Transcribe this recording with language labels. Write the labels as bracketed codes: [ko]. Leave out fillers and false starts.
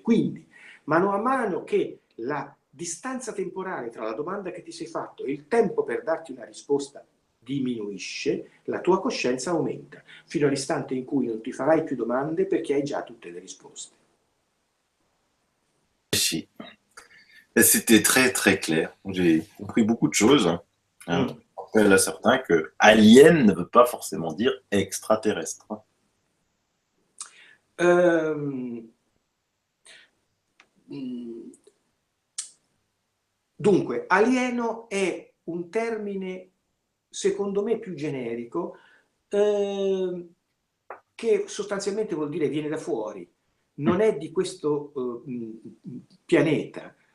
[it] Quindi, mano a mano che la distanza temporale tra la domanda che ti sei fatto e il tempo per darti una risposta diminuisce, la tua coscienza aumenta, fino all'istante in cui non ti farai più domande perché hai già tutte le risposte. [fr] Si. C'était très très clair. J'ai compris beaucoup de choses. Hein. Mm. On rappelle à certains que alien ne veut pas forcément dire extraterrestre. [it] Ehm, Dunque, alieno è un termine, secondo me, più generico, che sostanzialmente vuol dire viene da fuori, non è di questo pianeta.